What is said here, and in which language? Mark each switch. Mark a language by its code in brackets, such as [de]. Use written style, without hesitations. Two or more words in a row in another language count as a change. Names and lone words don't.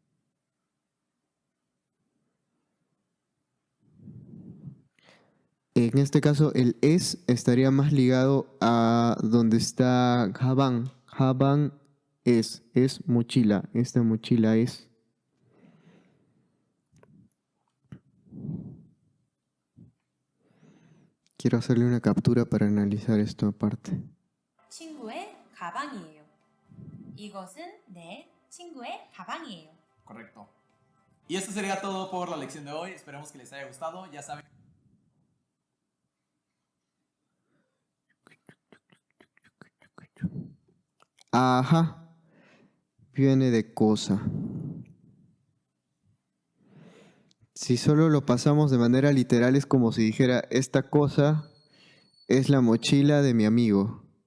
[es] En este caso, el es estaría más ligado a donde está Haban. Haban es mochila. Esta mochila es. Quiero hacerle una captura para analizar esto aparte. [ko] 친구의 가방이에요. 이것은 내 친구의 가방이에요. [es] Correcto. Y esto sería todo por la lección de hoy. Esperemos que les haya gustado. Ya saben. Ajá. Viene de cosa. Si solo lo pasamos de manera literal es como si dijera, esta cosa es la mochila de mi amigo.